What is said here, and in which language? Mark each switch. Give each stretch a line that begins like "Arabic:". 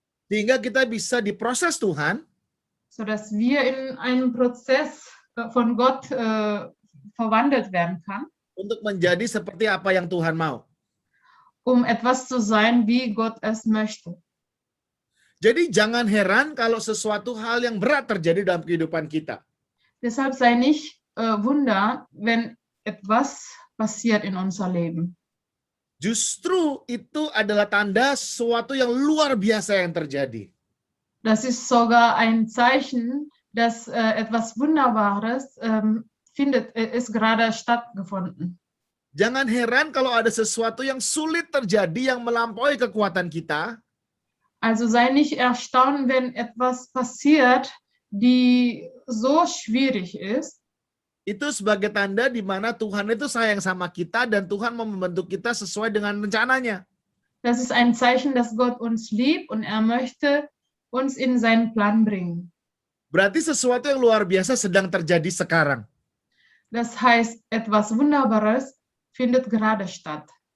Indonesian: Sehingga kita bisa diproses Tuhan.
German: Sodass wir in einen Prozess von Gott verwandelt werden kann,
Indonesian: untuk menjadi seperti apa yang Tuhan mau.
German: etwas zu sein, wie Gott es möchte.
Indonesian: Jadi jangan heran kalau sesuatu hal yang berat terjadi dalam kehidupan kita.
German: Deshalb sei nicht Wunder, wenn etwas passiert in unser Leben.
Indonesian: Justru itu adalah tanda sesuatu yang luar biasa yang terjadi.
German: Das ist sogar ein Zeichen, dass etwas Wunderbares ist gerade stattgefunden.
Indonesian: Jangan heran kalau ada sesuatu yang sulit terjadi yang melampaui kekuatan kita.
German: Also sei nicht erstaunt, wenn etwas passiert, die so schwierig ist.
Indonesian: Itu sebagai tanda di mana Tuhan itu sayang sama kita dan Tuhan mau membentuk kita sesuai dengan rencananya.
German: Das ist ein Zeichen, dass Gott uns liebt und er möchte uns in seinen Plan bringen.
Indonesian: Berarti sesuatu yang luar biasa sedang terjadi sekarang.
German: Das heißt, etwas Wunderbares findet gerade statt.